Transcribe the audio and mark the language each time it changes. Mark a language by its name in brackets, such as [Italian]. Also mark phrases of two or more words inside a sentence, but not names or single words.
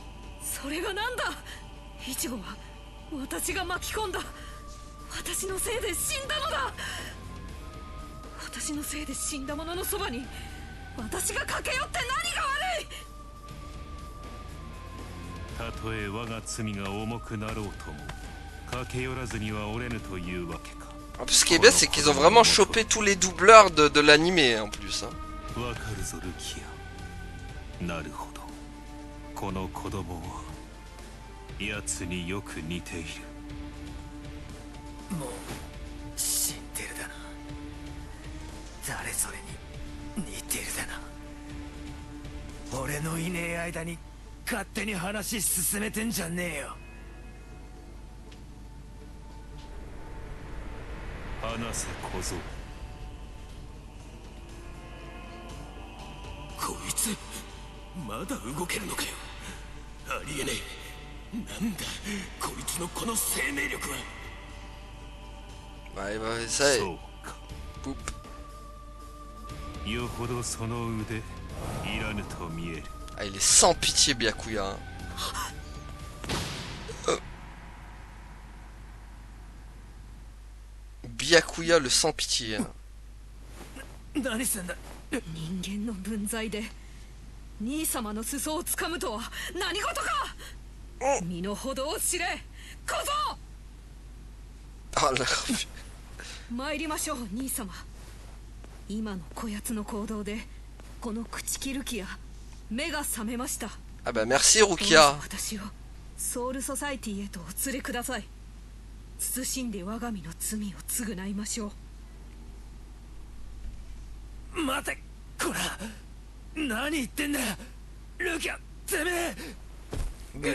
[Japanese] それがなんだイチゴは私が巻き込んだ私のせいで死んだのだ私のせいで死んだ者のそばに私が駆け寄って何が悪いたとえ我が罪が重くなろうとも駆け寄らずには折れぬというわけか [French] En plus ce qui est bien c'est qu'ils ont vraiment chopé tous les doubleurs de l'animé en plus. Hein. [Japanese] わかるぞルキアなるほどこの子供は奴によく似ているもう死んでるだな誰それに似てるだな俺のいねえ間に勝手に話進めてんじゃねえよ話せ小僧こいつまだ動けるのかよありえねえなんだこいつのこの生命力は [French] Ouais, bah, ça y [Japanese] そ [French] est. [Japanese] うか Poup. よほどその腕いらぬと見える [French] Ah, il est sans pitié Byakuya. Hein. Byakuya le sans pitié. Hein. [Japanese] 何すんだ人間の分際で兄様の裾をつかむとは何事か身の程を知れ小僧 [French] Oh là. [Japanese] 参りましょう兄様。今のこやつの行動でこの朽木ルキア目が覚めました。 [French] Ah bah merci [Japanese] どうぞ [French] Rukia. [Japanese] 私をソウルソサイティへとお連れください。慎んで我が身の罪を償いましょう。待てこら、何言ってんだルキア、てめえ。